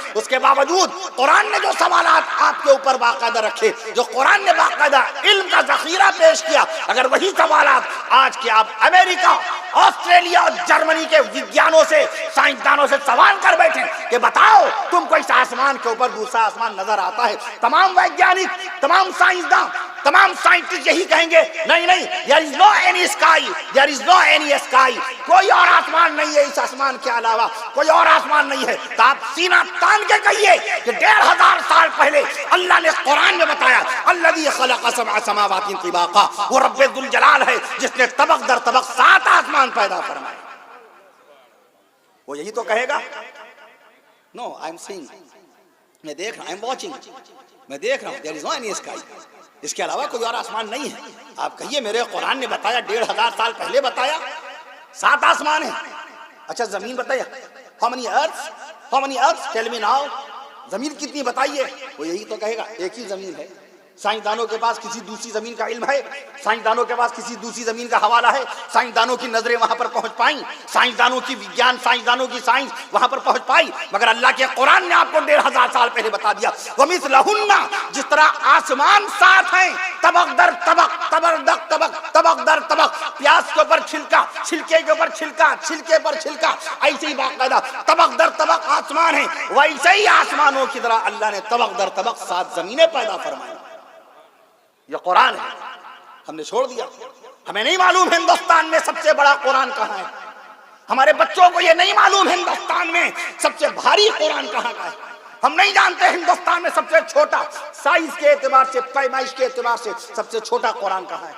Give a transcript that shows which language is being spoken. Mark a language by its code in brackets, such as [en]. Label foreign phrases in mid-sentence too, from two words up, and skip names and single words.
[ur] اس کے باوجود قرآن نے جو سوالات آپ کے اوپر باقاعدہ رکھے، جو قرآن نے باقاعدہ علم کا ذخیرہ پیش کیا، اگر وہی سوالات آج کے آپ امریکہ، آسٹریلیا اور جرمنی کے وگیانوں سے، سائنسدانوں سے سوال کر بیٹھے کہ بتاؤ تم کو اس آسمان کے اوپر دوسرا آسمان نظر آتا ہے، تمام ویگیانک، تمام سائنسداں، تمام سائنٹسٹ یہی کہیں گے نہیں نہیں [en] there is no any sky, there is no any sky, [ur] کوئی اور آسمان نہیں ہے اس آسمان کے علاوہ، کوئی اور آسمان نہیں ہے. تو آپ سینہ تان کے کہیے کہ 1500 سال پہلے اللہ نے قرآن میں بتایا [ar] الذی خلق 7 سماوات طباقا، [ur] وہ رب ذوالجلال ہے جس نے طبق در طبق 7 آسمان پیدا فرمائے. وہ یہی تو کہے گا. [en] No I am seeing, [ur] میں دیکھ رہا ہوں، [en] I am watching, [ur] میں دیکھ رہا ہوں، [en] there is no any sky، [ur] اس کے علاوہ کوئی اور آسمان نہیں ہے. آپ کہیے میرے قرآن نے بتایا 1500 سال پہلے بتایا 7 آسمان ہیں. اچھا زمین بتائیے [en] how many earths tell me now، [ur] زمین کتنی بتائیے. وہ یہی تو کہے گا ایک ہی زمین ہے. سائنسدانوں کے پاس کسی دوسری زمین کا علم ہے، سائنسدانوں کے پاس کسی دوسری زمین کا حوالہ ہے، سائنسدانوں کی نظریں وہاں پر پہنچ پائیں، سائنسدانوں کی وگیان، سائنسدانوں کی سائنس وہاں پر پہنچ پائی، مگر اللہ کے قرآن نے آپ کو 1500 سال پہلے بتا دیا. وَمِثْلَهُنَّ، جس طرح آسمان 7 ہیں، طبق در طبق، طبق در طبق، پیاز کے اوپر چھلکا، چھلکے کے اوپر چھلکا، چھلکے پر چھلکا، ایسے ہی باقاعدہ طبق در طبق آسمان ہیں، ویسے ہی آسمانوں کی طرح اللہ نے طبق در طبق 7 زمینیں پیدا فرمائی. یہ قرآن ہے، ہم نے چھوڑ دیا. ہمیں نہیں معلوم ہندوستان میں سب سے بڑا قرآن کہاں ہے، ہمارے بچوں کو یہ نہیں معلوم ہندوستان میں سب سے بھاری قرآن کہاں کا ہے. ہم نہیں جانتے ہندوستان میں سب سے چھوٹا، سائز کے اعتبار سے، پیمائش کے اعتبار سے سب سے چھوٹا قرآن کہاں ہے.